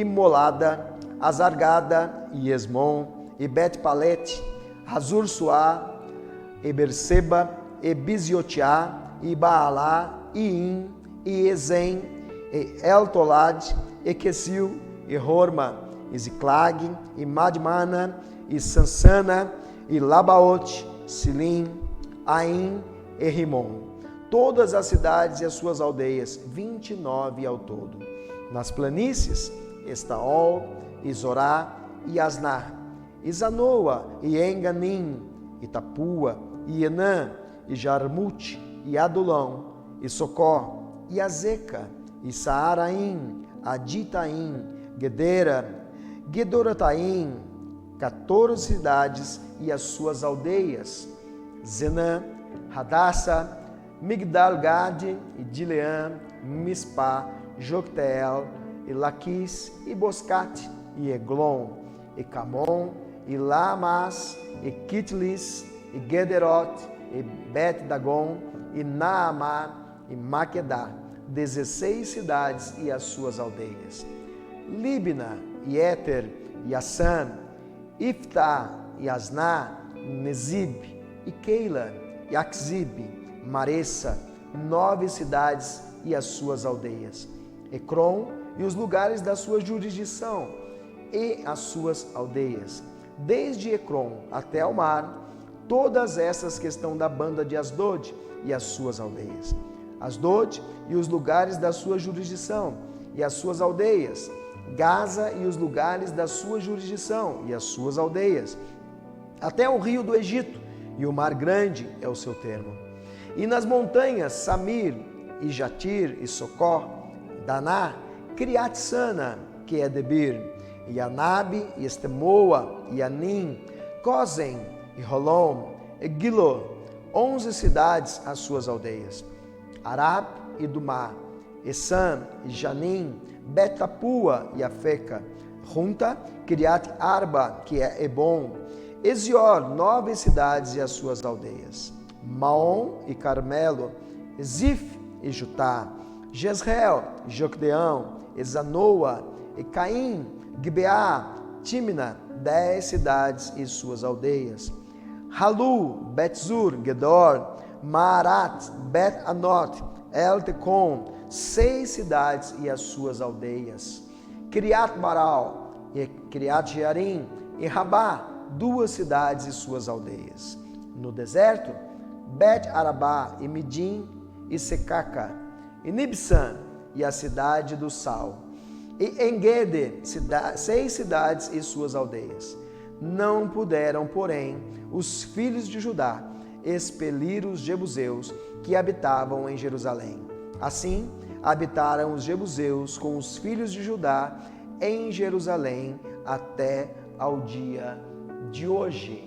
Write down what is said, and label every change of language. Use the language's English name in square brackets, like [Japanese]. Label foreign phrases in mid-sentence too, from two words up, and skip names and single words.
[Portuguese] Molada, Azargada, e Esmon, e Bet-Palete, Hazur Suá, e Berseba, e Biziotiá, e Baalá, e In, e Ezen, e Eltolad, e Quesil, e Horma, e Ziclag, e Madmana, e Sansana, e Labaote, Silim, Aim e Rimon. Todas as cidades e as suas aldeias, 29 ao todo. Nas planícies, Estaol, e Zorá, e Asná, e Zanoa, e Enganim, e Tapua, e Enã, e Jarmute, e Adulão, e Socó, e Azeca, e Saaraim, Aditaim, Gedera, Gedorataim, 14 cidades e as suas aldeias, Zenã, Hadassa, Migdal-Gade, e Dileã, Mispá, Jocteel, e Laquis, e Boscate, e Eglon, e Camon, e Lamas, e Kitlis, e Gederot, e Bet-Dagon, e Naamá, e Maquedá, 16 cidades e as suas aldeias. Libna, e Éter, e Assan, Iftá, e Asná, Nezib, e Keila, e Axib, Maressa, 9 cidades e as suas aldeias. Ecrom e os lugares da sua jurisdição e as suas aldeias. Desde Ecrom até o mar, todas essas que estão da banda de Asdod e as suas aldeias. Asdod e os lugares da sua jurisdição e as suas aldeias. Gaza e os lugares da sua jurisdição e as suas aldeias. Até o rio do Egito, e o mar grande é o seu termo. E nas montanhas, Samir, e Jatir, e Socó, Daná, Criat-Sana, que é Debir, e Anabe, e Estemoa, e Anim, Cosen, e Rolom, e Gilo, 11 cidades as suas aldeias. Arab e Dumá, Essam, e Janim, Betapua e Afeca, Junta, Kiriat Arba, que é Ebon, Ezior, 9 cidades e as suas aldeias. Maom e Carmelo, Zif e Jutá, Jezreel, Jocdeão, Zanoa, e Caim, Gibeá, Timna, 10 cidades e suas aldeias. Halu, Betzur, Gedor, Maarat, Bet-Anot, El-Tecom, 6 cidades e as suas aldeias. Kiriat-Baral, e Kiriat-Jearim, e Rabá, 2 cidades e suas aldeias. No deserto, Bet-Arabá, e Midim, e Secaca, e Nibsan, e a cidade do sal. E Engede, 6 cidades e suas aldeias. Não puderam, porém, os filhos de Judá expelir os jebuseus que habitavam em Jerusalém. Assim, habitaram os jebuseus com os filhos de Judá em Jerusalém até ao dia de hoje.